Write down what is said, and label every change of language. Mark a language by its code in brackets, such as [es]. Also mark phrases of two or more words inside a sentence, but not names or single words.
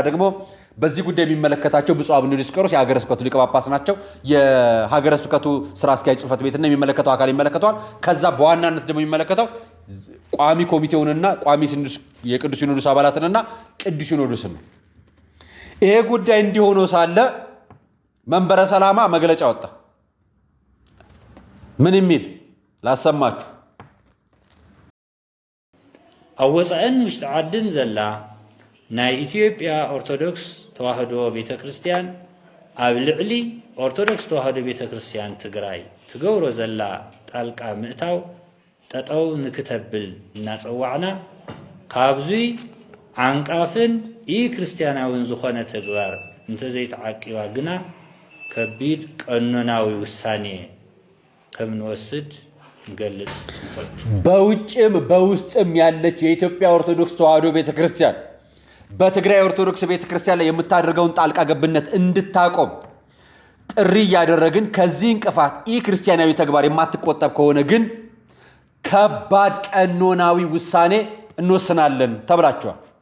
[am] ደግሞ በዚህ ጉዳይ የሚመለከታቸው ብፁዕ አቡነ ዲዮስቆሮስ የሀገረ ስብከቱ ሊቀ ጳጳስ ናቸው። የሀገረ ስብከቱ ስራ አስኪያጅ ጽሕፈት ቤትና የሚመለከተው አካል ይመለከተዋል። ከዛ በዋናነት ደግሞ የሚመለከተው ቋሚ ኮሚቴውንና ቋሚ የቅዱስ ሲኖዶስ አባላትንና ቅዱስ ሲኖዶስን ነው። ይሄ ጉዳይ እንዲሆነው ሳለ መንበረ ሰላማ መግለጫ ወጣ። ምን የሚል ላሰማችሁ። [ti] አወፃእን ውሽጢ ዓድን ዘላ ናይ ኢትዮጵያ ኦርቶዶክስ ተዋህዶ ቤተ ክርስቲያን ኣብ ልዕሊ ኦርቶዶክስ ተዋህዶ ቤተ ክርስቲያን ትግራይ ትገብሮ ዘላ ጣልቃ ምእታው ጠጠው ንክተብል እናጸዋዕና ካብዙይ ዓንቃፍን ክርስቲያናውን ዝኾነ ተግባር እንተዘይተዓቂባ ግና ከቢድ ቀኖናዊ ውሳኔ ከምንወስድ እንገልጽ። [am] በውጭም በውስጥም ያለች የኢትዮጵያ ኦርቶዶክስ ተዋሕዶ ቤተክርስቲያን በትግራይ ኦርቶዶክስ ቤተክርስቲያን ላይ የምታደርገውን ጣልቃ ገብነት እንድታቆም ጥሪ ያደረግን፣ ከዚህ እንቅፋት ክርስቲያናዊ ተግባር የማትቆጠብ ከሆነ ግን ከባድ ቀኖናዊ ውሳኔ እንወስናለን ተብላችኋል።